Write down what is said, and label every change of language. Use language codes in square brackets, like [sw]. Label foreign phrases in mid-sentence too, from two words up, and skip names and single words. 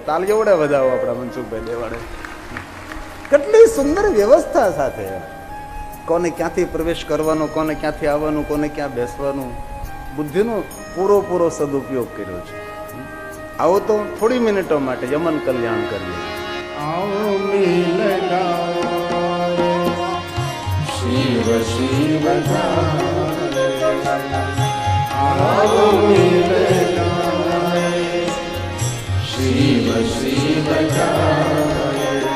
[gu] તાલીઓ વડે વધાવો આપણા મનસુખભાઈ દેવાડે. કેટલી સુંદર વ્યવસ્થા સાથે કોને ક્યાંથી પ્રવેશ કરવાનો, કોને ક્યાંથી આવવાનું, કોને ક્યાં બેસવાનું, બુદ્ધિનો પૂરો સદુપયોગ કર્યો છે. આવો તો થોડી મિનિટો માટે યમન કલ્યાણ કરીએ. [hi] आओ मिल गाए शिव शिव गाए आओ मिल गाए शिव शिव गाए